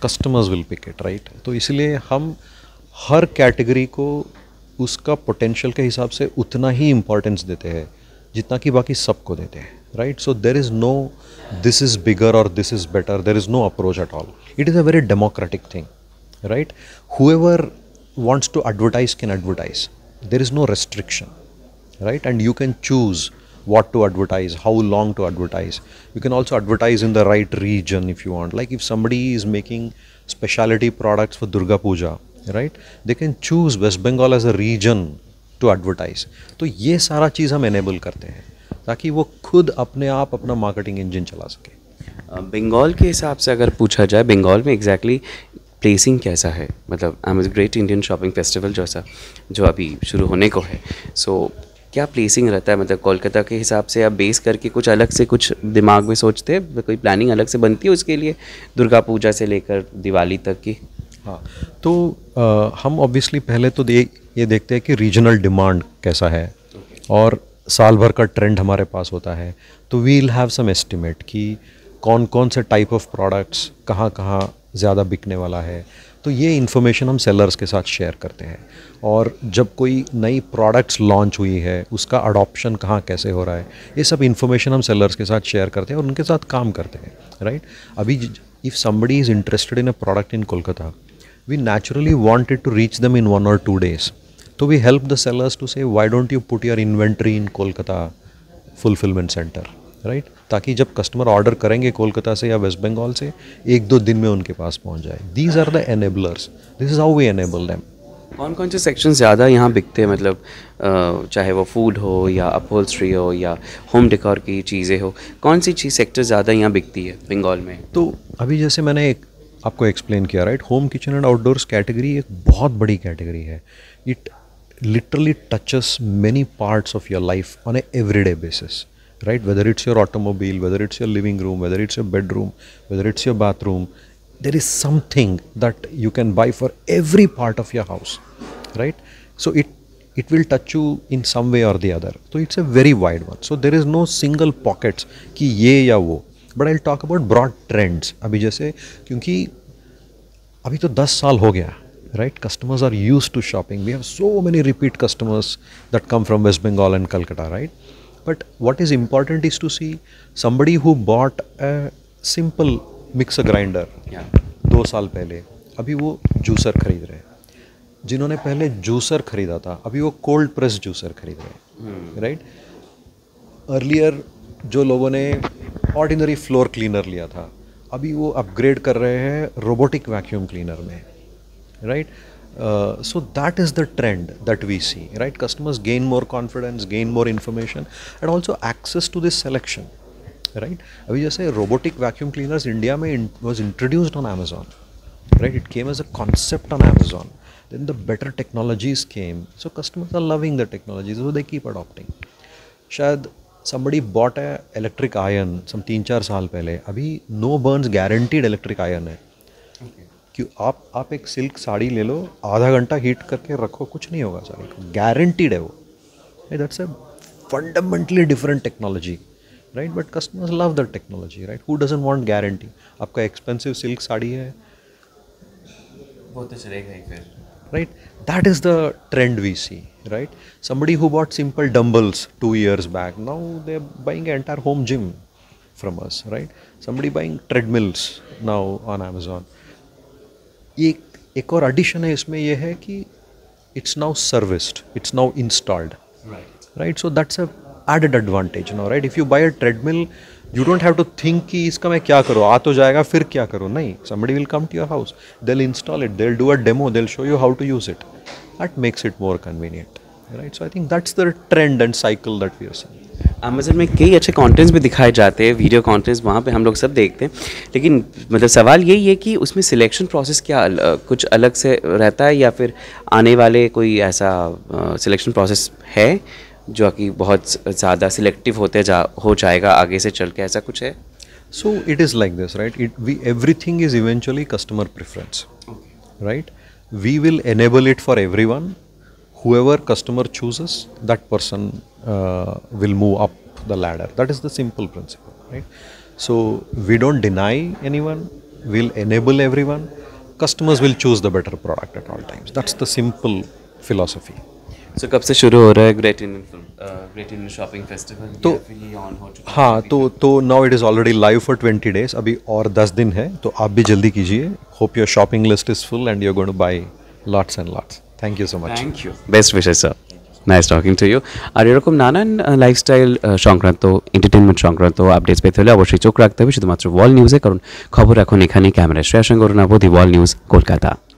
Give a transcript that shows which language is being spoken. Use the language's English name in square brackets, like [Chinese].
[English] Customers will pick it, right? [Hindi] तो इसलिए हम हर कैटेगरी को उसका पोटेंशियल के हिसाब से उतना ही इंपॉर्टेंस देते हैं जितना कि बाकी सबको देते हैं, right? [English] So there is no this is bigger और this is better, there is no approach at all. It is a very democratic thing, right? Whoever wants to advertise can advertise. There is no restriction, right? And you can choose what to advertise, how long to advertise. You can also advertise in the right region if you want. Like if somebody is making specialty products for Durga Puja, right? They can choose West Bengal as a region to advertise. [Hindi] तो ये सारा चीज़ हम enable करते हैं ताकि वो खुद अपने आप अपना मार्केटिंग इंजन चला सके. बंगाल के हिसाब से अगर पूछा जाए, बंगाल में एग्जैक्टली प्लेसिंग कैसा है? मतलब Amazon great Indian shopping festival जैसा जो अभी शुरू होने को है, सो क्या प्लेसिंग रहता है? मतलब कोलकाता के हिसाब से आप बेस करके कुछ अलग से कुछ दिमाग में सोचते हैं, कोई प्लानिंग अलग से बनती है उसके लिए, दुर्गा पूजा से लेकर दिवाली तक की? हाँ, तो हम ऑब्वियसली पहले तो ये देखते हैं कि रीजनल डिमांड कैसा है और साल भर का ट्रेंड हमारे पास होता है. तो [English] we will have some estimate [Hindi] कि कौन कौन से टाइप ऑफ प्रोडक्ट्स कहाँ कहाँ ज़्यादा बिकने वाला है. तो ये इन्फॉर्मेशन हम सेलर्स के साथ शेयर करते हैं. और जब कोई नई प्रोडक्ट्स लॉन्च हुई है उसका अडॉप्शन कहाँ कैसे हो रहा है, ये सब इन्फॉर्मेशन हम सेलर्स के साथ शेयर करते हैं और उनके साथ काम करते हैं, राइट? [English] अभी if somebody is interested in a product in Kolkata, we naturally wanted to reach them in 1 or 2 days. So we help the sellers to say, why don't you put your inventory in Kolkata fulfillment center, right? [Hindi] ताकि जब customer order करेंगे कोलकाता से या waste Bengal से, 1-2 दिन में उनके पास पहुंच जाए. [English] These are the enablers. This is how we enable them. [Hindi] कौन कौन से सेक्शन ज़्यादा यहाँ बिकते हैं? मतलब चाहे वो फूड हो या अपहोल्स्ट्री हो या होम डेकोर की चीज़ें हो, कौन सी चीज़ सेक्टर ज़्यादा यहाँ बिकती है बंगाल में? तो अभी जैसे मैंने आपको एक्सप्लेन किया, right? Home kitchen and outdoors category एक बहुत बड़ी कैटेगरी है. [English] It literally touches many parts of your life on a everyday basis, right? Whether it's your automobile, whether it's your living room, whether it's your bedroom, whether it's your bathroom, there is something that you can buy for every part of your house, right? So it will touch you in some way or the other. So it's a very wide one. So there is no single pockets [Hindi] कि ये या वो. [English] But I'll talk about broad trends. [Hindi] अभी जैसे, क्योंकि अभी तो 10 साल हो गया, right? [English] Customers are used to shopping. We have so many repeat customers that come from West Bengal and Calcutta, right? But what is important is to see somebody who bought a simple mixer grinder [Hindi] 2 साल पहले, अभी वो juicer खरीद रहे हैं. जिन्होंने पहले juicer खरीदा था, अभी वो कोल्ड प्रेस जूसर खरीद रहे हैं, राइट? अर्लियर जो लोगों ने ऑर्डिनरी फ्लोर क्लीनर लिया था, अभी वो अपग्रेड कर रहे हैं रोबोटिक वैक्यूम क्लीनर में, right? [English] So that is the trend that we see, right? Customers gain more confidence, gain more information and also access to this selection, right? [Hindi] अभी जैसे [English] Robotic vacuum cleaners India में was introduced on Amazon, right? It came as a concept on Amazon. then the better technologies came. So customers are loving the technologies, so they keep adopting. शायद somebody bought a electric iron some [Hindi] 3-4 साल पहले, अभी [English] no burns guaranteed electric iron है. [Hindi] कि आप एक silk sari ले लो, आधा घंटा हीट करके रखो, कुछ नहीं होगा साड़ी को, गारंटीड है वो. [English] That's a fundamentally different technology, right? But customers love the technology, right? Who doesn't want guarantee? [Hindi] आपका एक्सपेंसिव सिल्क साड़ी है, वो तो चलेगा ही फिर, [English] right? That is the trend we see, right? Somebody who bought simple dumbbells 2 years back, now they're buying an entire home gym from us, right? Somebody buying treadmills now on Amazon. [Hindi] एक और addition है इसमें, ये है कि [English] it's now serviced, it's now installed, right? So that's a added advantage now, right? If you buy a treadmill, you don't have to think [Hindi] कि इसका मैं क्या करूँ, [English] आ तो जाएगा फिर क्या करूँ. नहीं, somebody will come to your house, they'll install it, they'll do a demo, they'll show you how to use it. That makes it more convenient, right? So I think that's the trend and cycle that we are seeing. [Hindi] Amazon में कई अच्छे contents भी दिखाए जाते हैं, video contents वहाँ पे हम लोग सब देखते हैं, लेकिन मतलब सवाल यही है कि उसमें सिलेक्शन प्रोसेस क्या कुछ अलग से रहता है, या फिर आने वाले कोई ऐसा सिलेक्शन प्रोसेस है जो कि बहुत ज़्यादा सिलेक्टिव हो जाएगा आगे से चल के, ऐसा कुछ है? [English] So it is like this, right? Everything is eventually customer preference, right? We will enable it for everyone. Whoever customer chooses, that person will move up the ladder. That is the simple principle, right? So we don't deny anyone. We'll enable everyone. Customers will choose the better product at all times. That's the simple philosophy. [Hindi] So कब से शुरू हो रहा है great Indian shopping festival? तो ये on हो चुका है? हाँ, तो [English] Now it is already live for 20 days. [Hindi] अभी और 10 दिन है, तो आप भी जल्दी कीजिए. [English] Hope your shopping list is full and you are going to buy lots and lots. Thank you so much. Thank you. Best wishes, sir. Nice talking to you. [Bangla] আর এরকম নানান লাইফস্টাইল সংক্রান্ত, এন্টারটেনমেন্ট সংক্রান্ত আপডেটস পেতে হলে অবশ্যই চোখ রাখতে হবে শুধুমাত্র ওয়াল নিউজে, কারণ খবর এখন এখানে ক্যামেরায় শ্রেয়াসঙ্গ অরুণাভ, দি ওয়াল নিউজ, কলকাতা.